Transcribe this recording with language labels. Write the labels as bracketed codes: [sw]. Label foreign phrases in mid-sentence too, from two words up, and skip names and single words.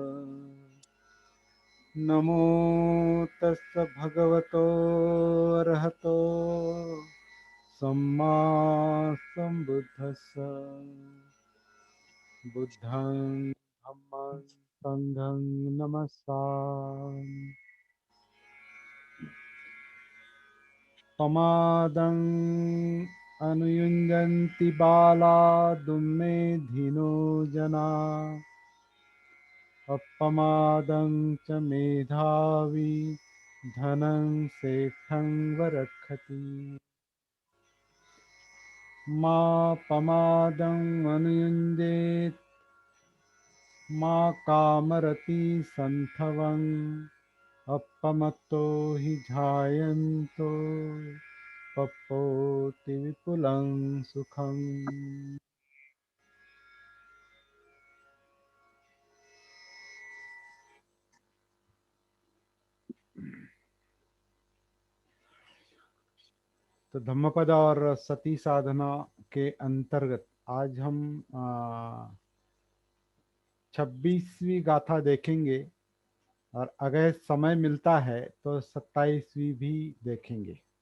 [pi] नमो तस् भगवतो अरहतो सम्मा संबुद्धस्स। बुद्धं धम्मं संघं नमस्सामि। पमादं अनुयुञ्जन्ति बाला दुम्मेधिनो जना। अपमादं च मेधावी धनं सेठं वरक्षति। मा पमादं अनुयुञ्जेत् मा कामरति सन्थवं। अपमत्तो हि जायन्तो पप्पोति विपुलं सुखम्। [hi] तो धम्मपद और सती साधना के अंतर्गत आज हम 26वीं गाथा देखेंगे, और अगर समय मिलता है तो 27वीं भी देखेंगे।